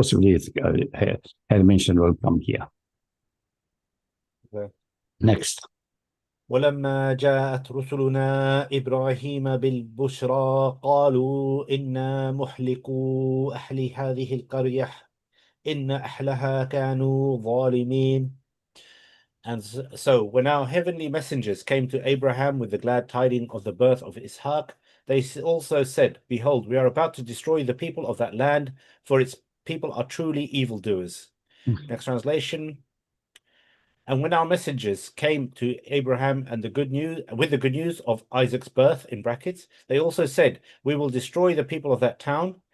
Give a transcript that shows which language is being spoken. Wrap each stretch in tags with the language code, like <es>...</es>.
<en>Possibly her mention will come here. Okay. Next.</en> <ar>ولما جاءت رسلنا إبراهيم بالبشرى قالوا إنا مهلكو أهل هذه القرية إن أهلها كانوا ظالمين.</ar> <en>And so when our heavenly messengers came to Abraham with the glad tidings of the birth of Ishaq, they also said, behold, we are about to destroy the people of that land, for its people are truly evildoers. Next translation. And when our messengers came to Abraham and with the good news of Isaac's birth, in brackets, they also said, we will destroy the people of that town.</en>